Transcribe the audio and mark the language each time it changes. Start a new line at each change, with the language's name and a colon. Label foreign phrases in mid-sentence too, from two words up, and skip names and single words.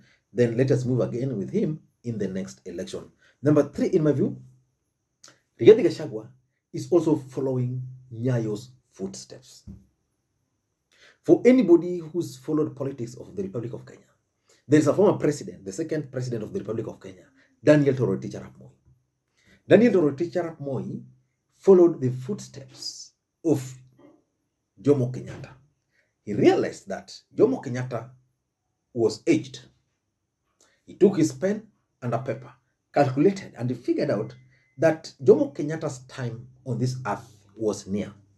English: Then let us move again with him in the next election. Number three, in my view, Rigathi Gachagua is also following Nyayo's footsteps. For anybody who's followed politics of the Republic of Kenya, there is a former president, the second president of the Republic of Kenya, Daniel Toroitich arap Moi. Daniel Toroitich arap Moi followed the footsteps of Jomo Kenyatta. He realized that Jomo Kenyatta was aged. He took his pen and a paper, calculated, and he figured out that Jomo Kenyatta's time on this earth was near.